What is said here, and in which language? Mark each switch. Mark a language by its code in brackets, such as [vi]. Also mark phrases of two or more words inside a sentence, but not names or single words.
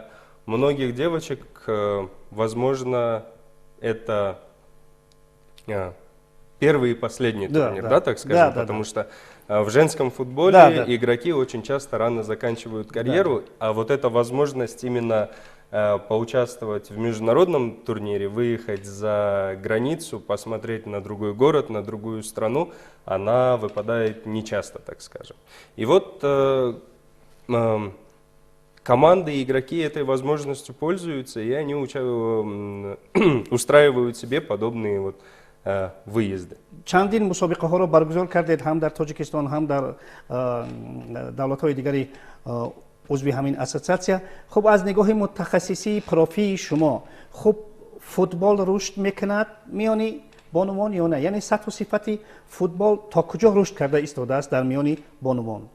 [ru] многих девочек, возможно, это первый и последний турнир, так скажем, потому что в женском футболе игроки очень часто рано заканчивают карьеру, а вот эта возможность именно поучаствовать в международном турнире, выехать за границу, посмотреть на другой город, на другую страну, она выпадает нечасто, так скажем. И вот команды и игроки этой возможностью пользуются, и они устраивают себе подобные вот выезды. [tg] Чандин мусобиқаҳоро баргузор кардед ҳам дар Тоҷикистон, ҳам дар давлатҳои дигари узви ҳамин ассотсиатсия. Хуб, аз нигоҳи мутахассисии профии шумо, хуб футбол рушд мекунад миёни бонувон ё не? Яъне сатҳу сифати футбол то куҷо рушд карда истодааст дар миёни бонувон?